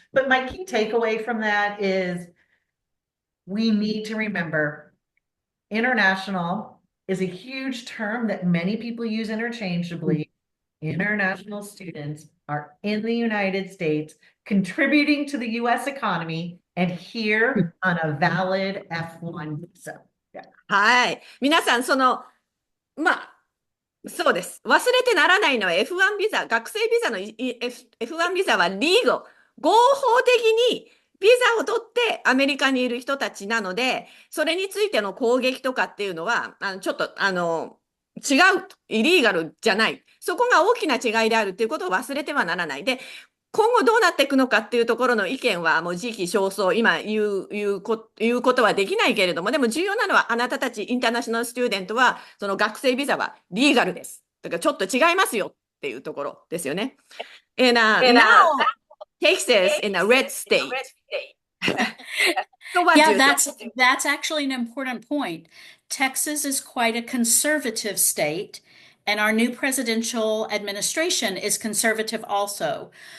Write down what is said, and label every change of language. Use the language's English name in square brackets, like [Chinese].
[English] But my key takeaway from that is we need to remember international is a huge term that many people use interchangeably. International students are in the United States, contributing to the US economy, and here on a valid F1 visa. Yeah. [Japanese] はい。皆さん、まあ、そうです。忘れてならないのは F1 ビザ、学生ビザの F1 ビザはリーゴ、合法的にビザを取ってアメリカにいる人たちなので、それについての攻撃とかっていうのは、ちょっと、違う、イリーガルじゃない。そこが大きな違いであるっていうことを忘れてはならない。で、今後どうなっていくのかっていうところの意見はもう時期尚早、今言うことはできないけれども、でも重要なのはあなたたちインターナショナルスチューデントは、その学生ビザはリーガルです。だからちょっと違いますよっていうところですよね。 [English] And now, Texas in a red state. So what do Yeah, you think? that's actually an important point. Texas is quite a conservative state, and our new presidential administration is conservative also.